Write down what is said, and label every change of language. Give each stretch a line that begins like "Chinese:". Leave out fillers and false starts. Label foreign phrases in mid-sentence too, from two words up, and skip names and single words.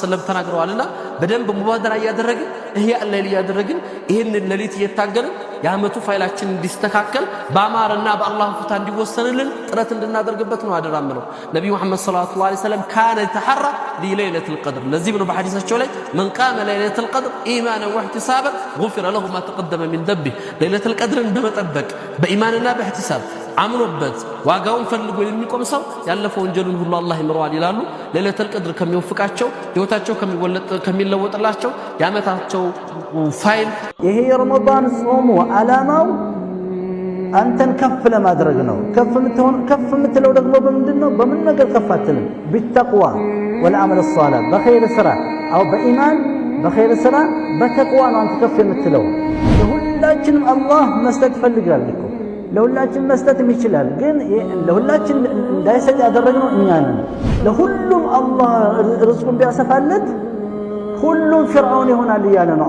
Amharic: ወሰለም ተናግረዋልና በደንብ ሙባደራ ያደረግን ይሄ አላህ ያደረግን ይሄንን ሌሊት እየታገልን ያመቱ ፋይላችን እንዲስተካከል በአማርና በአላህ ፍታ እንዲወሰንልን ጥረት እንድናደርግበት ነው አደራምነው ነብዩ መሐመድ
Arabic: صلى الله عليه وسلم كان تحرى ليلة القدر
Amharic: ለዚህ ነው በሐዲሳቸው ላይ
Arabic: من قام ليلة القدر إيمانا واحتسابا غفر له ما تقدم من ذنبه ليلة القدر
Amharic: በመጠበቅ በኢማንና በእህቲሳብ አምኖበት ዋጋውን ፈልጎ የሚቆም ሰው ያለፈው ወንጀሉን ሁሉ አላህ ይምረዋል ይላሉ
Arabic: ليلة القدر
Amharic: ከሚወፍቃቸው ህይወታቸው ከሚለወጥላቸው ያመታቸው ፋይል ይሄ የረመዳን ጾም ዓላማው አንተን ከፍ ለማድረግ ነው ከፍ የምትለው ደግሞ በምንድነው በምን ነገር ከፍ አትልም ቢተቅዋ
Arabic: والعمل الصالح بخير
Amharic: ስራ አው በኢማን በخير ስራ በተቅዋ ነው አንተ ከፍ የምትለው ለሁላችንም አላህ መስጠት ፈልጋል እኮ ለሁላችን መስጠት ይችላል ግን ለሁላችን እንዳይሰጥ ያደረግነው እኛ ነን ለሁሉም አላህ ርዝቁን ቢያሰፋለት ሁሉም ፍርዓውን ይሆናል ይያለ ነው